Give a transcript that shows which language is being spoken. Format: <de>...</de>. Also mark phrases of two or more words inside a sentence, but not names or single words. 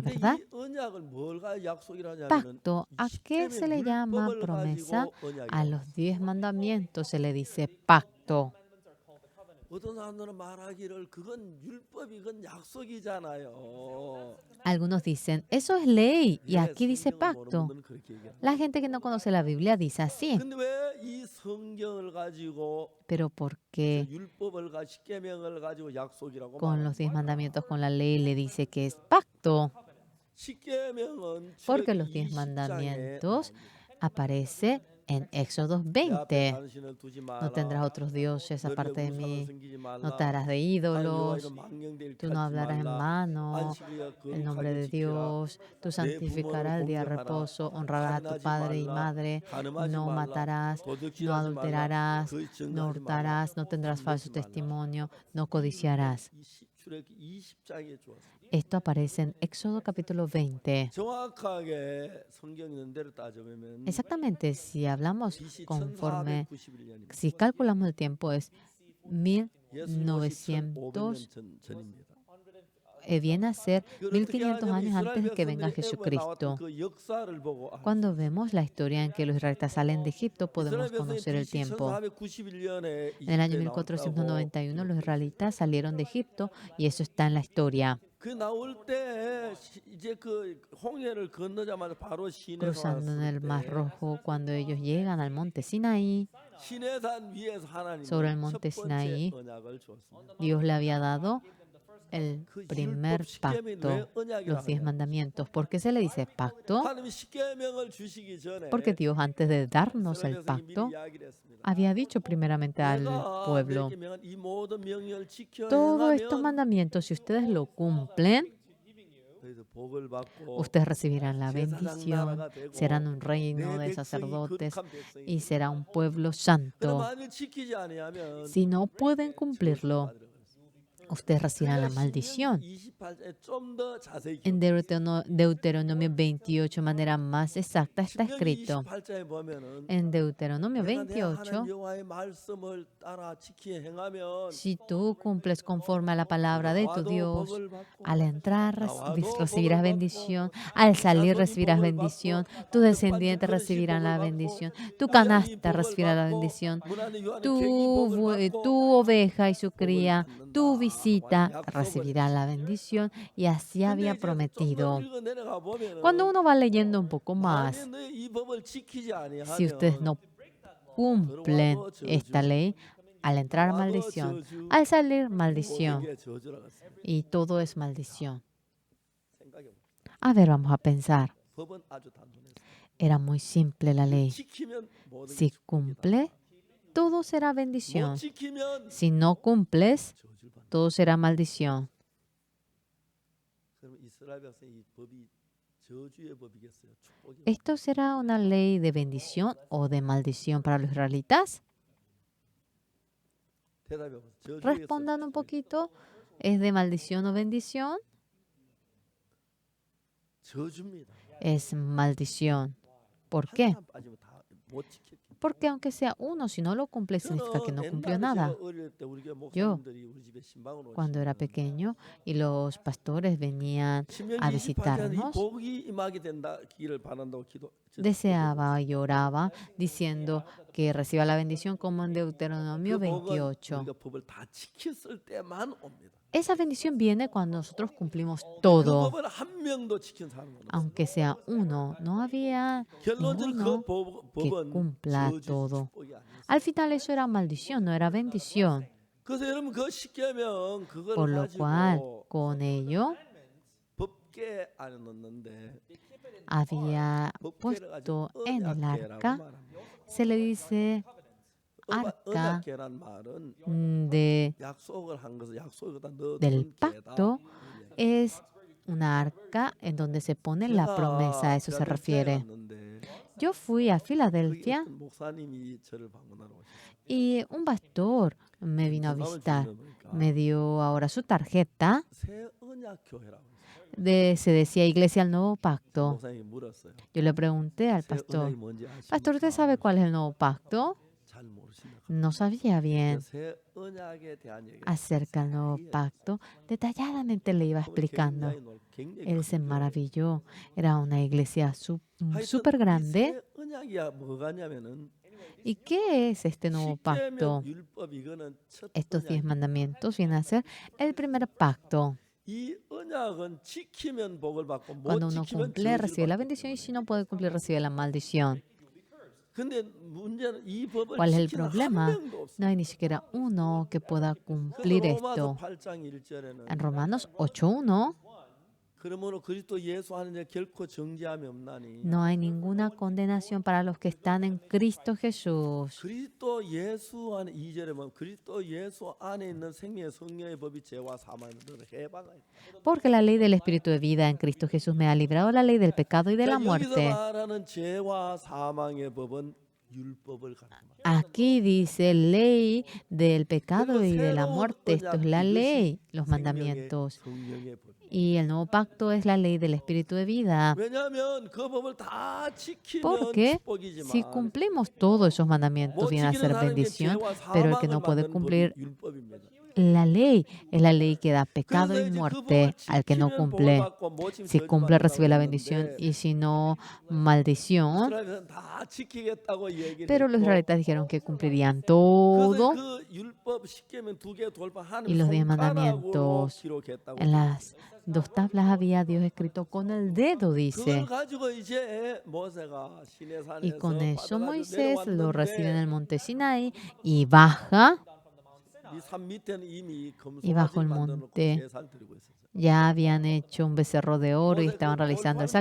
<ko>근데</ko> <es>¿verdad?</es> <ko>이 언약을 뭘가 약속이라 하냐면은</ko> <es>Pacto, ¿a qué se le llama</es> <ko>율법을</ko> <es>promesa?</es> <ko>가지고 언약이라고</ko> <es>A los 10 mandamientos se le dice pacto.</es> <ko>어떤 사람들은 말하기를 그건 율법이 그건 약속이잖아요.</ko> <es>Algunos dicen, eso es ley, y</es> <ko>예,</ko> <es>aquí dice</es> <ko>성경을 모르는</ko> <es>pacto.</es> <ko>분들은 그렇게 얘기합니다.</ko> <es>La gente que no conoce la Biblia dice así,</es> <ko>근데 왜 이 성경을 가지고</ko> <es>pero</es> <ko>저</ko> <es>porque</es> <ko>율법을 십계명을 가지고 약속이라고</ko> <es>con los 10</es> <ko>말합니까?</ko> <es>mandamientos, con la ley, le dice que es pacto?</es> <ko>십계명은</ko> <es>Porque</es> <ko>출애굽기</ko> <es>los 10</es> <ko>20장에</ko> <es>mandamientos</es> <ko>나옵니다.</ko> <es>aparece en Éxodo</es> <ko>내 앞에</ko> <es>20.</es> <ko>다른 신을 두지</ko> <es>No tendrás</es> <ko>마라.</ko> <es>otros dioses</es> <ko>너를</ko> <es>aparte de</es> <ko>우상을</ko> <es>mí.</es> <ko>섬기지</ko> <es>No te</es> <ko>말라.</ko> <es>harás de</es> <ko>하나님 여호와</ko> <es>ídolos.</es> <ko>이름 망령되이</ko> <es>Tú no</es> <ko>하지</ko> <es>hablarás en</es> <ko>말라.</ko> <es>mano</es> <ko>안식일에</ko> <es>el nombre</es> <ko>거룩하게</ko> <es>de</es> <ko>지키라.</ko> <es>Dios. Tú</es> <ko>내 부모를</ko> <es>santificarás el día de</es> <ko>공경하라.</ko> <es>reposo. Honrarás a tu</es> <ko>살인하지</ko> <es>padre y</es> <ko>말라.</ko> <es>madre.</es> <ko>간음하지</ko> <es>No</es> <ko>말라.</ko> <es>matarás. No</es> <ko>도둑질하지 말라.</ko> <es>adulterarás.</es> <ko>거짓</ko> <es>No</es> <ko>증거하지 말라.</ko> <es>hurtarás. No tendrás falso</es> <ko>탐내지 말라.</ko> <es>testimonio. No</es> <ko>이</ko> <es>codiciarás.</es> <ko>출애굽기 20장에 주었습니다.</ko> <es>Esto aparece en Éxodo capítulo 20.</es> <ko>정확하게 성경 있는 대로 따져보면</ko> <es>Exactamente, si hablamos</es> <ko>BC</ko> <es>conforme,</es> <ko>1491년입니다.</ko> <es>si calculamos el tiempo, es</es> <ko>예수님 오시</ko> <es>1900,</es> <ko>1500년 전입니다.</ko> <es>viene a ser</es> <ko>이걸 어떻게</ko> <es>1500 años</es> <ko>하냐면</ko> <es>antes de que venga</es> <ko>이스라엘 백성들이 애굽에 나왔던</ko> <es>Jesucristo.</es> <ko>그 역사를 보고</ko> <es>Cuando vemos la historia en que los israelitas salen de Egipto,</es> <ko>이스라엘</ko> <es>podemos</es> <ko>백성이</ko> <es>conocer el</es> <ko>BC</ko> <es>tiempo.</es> <ko>1491년에</ko> <es>En el año</es> <ko>이집트에 나왔다고</ko> <es>1491 los israelitas salieron de Egipto y eso está en la historia.</es> <ko>그 나올 때 이제 그 홍해를 건너자마자 바로 시내에</ko> <es>Cruzando en el Mar</es> <ko>왔을 때</ko> <es>Rojo, cuando ellos llegan al monte Sinaí,</es> <ko>시내산 위에서</ko> <es>sobre el</es> <ko>하나님은 첫</ko> <es>monte</es> <ko>번째</ko> <es>Sinaí,</es> <ko>언약을 주었습니다.</ko> <es>Dios le había dado el</es> <ko>그</ko> <es>primer</es> <ko>율법 십계명이 왜</ko> <es>pacto,</es> <ko>언약이라</ko> <es>los 10</es> <ko>하냐?</ko> <es>mandamientos. ¿Por qué se le dice pacto?</es> <ko>하나님이 십계명을 주시기 전에</ko> <es>Porque Dios, antes de darnos</es> <ko>이스라엘</ko> <es>el</es> <ko>백성이 미리</ko> <es>pacto,</es> <ko>이야기를 했습니다.</ko> <es>había dicho primeramente al</es> <ko>내가</ko> <es>pueblo,</es> <ko>내게 명한 이 모든 명령을 지켜</ko> <es>todos estos</es> <ko>행하면</ko> <es>mandamientos, si ustedes lo cumplen,</es> <ko>그래서 복을 받고</ko> <es>ustedes recibirán la</es> <ko>제사장</ko> <es>bendición,</es> <ko>나라가 되고</ko> <es>serán un reino</es> <ko>내</ko> <es>de</es> <ko>백성이</ko> <es>sacerdotes</es> <ko>거룩한 백성이</ko> <es>y será un pueblo</es> <ko>그럼</ko> <es>santo.</es> <ko>만일 지키지 아니하면</ko> <es>Si no pueden cumplirlo, ustedes recibirán la maldición.</es> <ko>28장에 좀 더 자세히</ko> <es>En Deuteronomio 28, de manera más exacta, está</es> <ko>신명기</ko> <es>escrito.</es> <ko>28장에 보면은</ko> <es>En Deuteronomio</es> <ko>내가 내</ko> <es>28,</es> <ko>하나님 여호와의 말씀을 따라 지키 행하면</ko> <es>si tú cumples conforme a la palabra de tu</es> <ko>나와도</ko> <es>Dios,</es> <ko>복을 받고</ko> <es>al entrar</es> <ko>나와도</ko> <es>recibirás</es> <ko>복을</ko> <es>bendición,</es> <ko>받고</ko> <es>al salir</es> <ko>자손이</ko> <es>recibirás</es> <ko>복을</ko> <es>bendición,</es> <ko>받고</ko> <es>tus</es> <ko>그</ko> <es>descendientes</es> <ko>반죽</ko> <es>recibirán la</es> <ko>그릇이 복을</ko> <es>bendición,</es> <ko>받고</ko> <es>tu</es> <ko>그 양이</ko> <es>canasta</es> <ko>복을</ko> <es>recibirá la</es> <ko>받고</ko> <es>bendición,</es> <ko>문 안에 요 안에 객이</ko> <es>tu,</es> <ko>복을 받고</ko> <es>tu oveja y su</es> <ko>복을</ko> <es>cría,</es> <ko>받는다.</ko> <es>tu visita</es> <ko>약속을</ko> <es>recibirá la bendición, y así había</es> <ko>근데 이제 좀더</ko> <es>prometido.</es> <ko>읽어 내려가 보면은</ko> <es>Cuando uno va leyendo un poco más,</es> <ko>만약 너희 이 법을 지키지</ko> <es>si ustedes</es> <ko>아니하면</ko> <es>no cumplen esta ley, al entrar maldición, al salir maldición,</es> <ko>모든 게 저주라고 했습니다.</ko> <es>y todo es maldición.</es> <ko>생각해 봅시다.</ko> <es>A ver, vamos a pensar.</es> <ko>법은 아주 단순했어요.</ko> <es>Era muy simple la ley.</es> <ko>지키면 모든 게</ko> <es>Si</es> <ko>축복이다.</ko> <es>cumple, todo será</es> <ko>못</ko> <es>bendición.</es> <ko>지키면</ko> <es>Si no cumples,</es> <ko>저주를 받는다.</ko> <es>todo será maldición.</es> <ko>그럼 이스라엘 백성이 이 법이 저주의 법이겠어요? 축복이?</ko> <es>¿Esto será una ley de bendición o de maldición para los israelitas?</es> <ko>대답해 보세요. 저주의</ko> <es>Respondan un poquito. ¿Es de maldición o bendición?</es> <ko>저주입니다.</ko> <es>Es maldición. ¿Por qué?</es> <ko>하나 빠지면 다 못 지켰기.</ko> <es>Porque aunque sea uno, si no lo cumple, significa que no cumplió</es> <ko>옛날에</ko> <es>nada.</es> <ko>제가 어릴 때 우리 교회 목사님들이 우리 집에 신방으로</ko> <es>Cuando era</es> <ko>오시면</ko> <es>pequeño y los pastores venían a</es> <ko>신명기 28장에 이</ko> <es>visitarnos,</es> <ko>복이 임하게 된다 기를 바란다고 기도.</ko> <es>deseaba y oraba diciendo que reciba la bendición como en Deuteronomio</es> <ko>그 복은</ko> <es>28.</es> <ko>우리가 법을 다 지켰을 때만 옵니다.</ko> <es>Esa bendición viene cuando nosotros cumplimos</es> <ko>그</ko> <es>todo.</es> <ko>법을 한 명도 지킨 사람은 없어요.</ko> <es>Aunque sea uno, no había</es> <ko>결론적으로</ko> <es>ninguno</es> <ko>그</ko> <es>que</es> <ko>법은</ko> <es>cumpla</es> <ko>저주</ko> <es>todo.</es> <ko>축복이 아니었어요.</ko> <es>Al final eso era maldición, no era bendición.</es> <ko>그래서 여러분 그 십계명 그걸</ko> <es>Por lo cual,</es> <ko>가지고</ko> <es>con ello</es> <ko>법계 안에 넣는데</ko> <es>había</es> <ko>법계를</ko> <es>puesto</es> <ko>가지고</ko> <es>en el</es> <ko>언약계라고</ko> <es>arca,</es> <ko>말합니다.</ko> <es>se le dice arca</es> <ko>언약궤란 말은</ko> <es>de</es> <ko>약속을 한 것을 약속에다</ko> <es>del</es> <ko>넣어둔 궤다.</ko> <es>pacto es una arca en donde se pone la promesa, a eso se</es> <ko>필라델피아에</ko> <es>refiere.</es> <ko>갔는데</ko> <es>Yo fui a</es> <ko>거기</ko> <es>Filadelfia</es> <ko>어떤 목사님이 저를 방문하러 오셨어요.</ko> <es>y un pastor me vino a</es> <ko>건강을</ko> <es>visitar.</es> <ko>주시니까</ko> <es>Me dio ahora su tarjeta.</es> <ko>새 언약 교회라고 했어요.</ko> <es>Se decía Iglesia del Nuevo Pacto.</es> <ko>목사님이 물었어요.</ko> <es>Yo le pregunté al</es> <ko>새</ko> <es>pastor,</es> <ko>언약이 뭔지</ko> <es>Pastor, ¿usted sabe</es> <ko>아십니까?</ko> <es>cuál es el Nuevo Pacto?</es> <ko>잘 모르신다.</ko> <es>No sabía bien</es> <ko>새 언약에 대한 얘기를</ko> <es>acerca del Nuevo Pacto. Detalladamente le iba explicando. Él se maravilló. Era una iglesia súper grande.</es> <ko>새 언약이야 뭐가냐면은</ko> <es>¿Y qué es este nuevo pacto?</es> <ko>십계명 율법 이거는 첫</ko> <es>Estos 10</es> <ko>언약.</ko> <es>mandamientos vienen a ser el primer pacto.</es> <ko>이 언약은 지키면 복을 받고 못</ko> <es>Cuando uno</es> <ko>지키면</ko> <es>cumple,</es> <ko>저주를</ko> <es>recibe la</es> <ko>받기</ko> <es>bendición y</es> <ko>때문에.</ko> <es>si no puede cumplir, recibe la maldición.</es> <ko>근데 문제는 이 법을</ko> <es>¿Cuál es el</es> <ko>지키는 한</ko> <es>problema?</es> <ko>명도 없어.</ko> <es>No hay ni siquiera uno que pueda</es> <ko>그래서</ko> <es>cumplir</es> <ko>로마서</ko> <es>esto.</es> <ko>8장 1절에는</ko> <es>En Romanos 8.1</es> <ko>그러므로 그리스도 예수 하는 자 결코 정죄함이 없나니</ko> <es>no hay ninguna condenación para los que están en Cristo Jesús.</es> <ko>그리스도 예수 안에 2절에 보면 그리스도 예수 안에 있는 생명의 성령의 법이 죄와 사망을 해방하여.</ko> <es>Porque la ley del Espíritu de vida en Cristo Jesús me ha librado de la ley del pecado y de la</es> <ko>여기서</ko> <es>muerte.</es> <ko>말하는 죄와 사망의 법은 율법을 가르칩니다.</ko> <es>Aquí dice ley del pecado y de la muerte. Esto es la ley, los mandamientos.</es> <ko>성령의 법.</ko> <es>Y el nuevo pacto es la ley del Espíritu de vida.</es> <ko>왜냐하면 그 법을 다 지키면</ko> <es>Porque</es> <ko>축복이지만</ko> <es>si cumplimos todos esos mandamientos,</es> <ko>못</ko> <es>viene a</es> <ko>지키는</ko> <es>ser</es> <ko>사람에게</ko> <es>bendición,</es> <ko>죄와</ko> <es>pero el que</es> <ko>사망을</ko> <es>no puede</es> <ko>만드는</ko> <es>cumplir</es> <ko>법이 율법입니다.</ko> <es>la ley es la ley que da pecado</es> <ko>그래서</ko> <es>y</es> <ko>이제 그</ko> <es>muerte</es> <ko>법을</ko> <es>al que no</es> <ko>지키면 복을</ko> <es>cumple.</es> <ko>받고 못 지키면</ko> <es>Si cumple,</es> <ko>저주받는다고</ko> <es>recibe la bendición</es> <ko>했는데</ko> <es>y si no, maldición.</es> <ko>이스라엘은 다 지키겠다고 얘기를</ko> <es>Pero los</es> <ko>했고</ko> <es>israelitas dijeron que cumplirían</es> <ko>그래서</ko> <es>todo</es> <ko>그 율법 10계명 2개 돌파하는</ko> <es>y los 10</es> <ko>손가락으로</ko> <es>mandamientos.</es> <ko>기록했다고</ko> <es>En las 2 tablas había Dios escrito con el dedo,</es> <ko>그걸</ko> <es>dice.</es> <ko>가지고 이제 모세가</ko> <es>Y</es> <ko>시내산에서</ko> <es>con eso</es> <ko>받아가지고</ko> <es>Moisés lo recibe en</es> <ko>내려왔는데</ko> <es>el monte Sinaí y baja.</es> <ko>이 산 밑에는 이미</ko> <es>Y bajo</es> <ko>금송아지를</ko> <es>el</es> <ko>만들어 놓고</ko> <es>monte</es> <ko>제사를 드리고 있었어요.</ko> <es>Ya habían hecho un becerro de oro y</es> <ko>모세가</ko> <es>estaban</es> <ko>그</ko> <es>realizando el</es>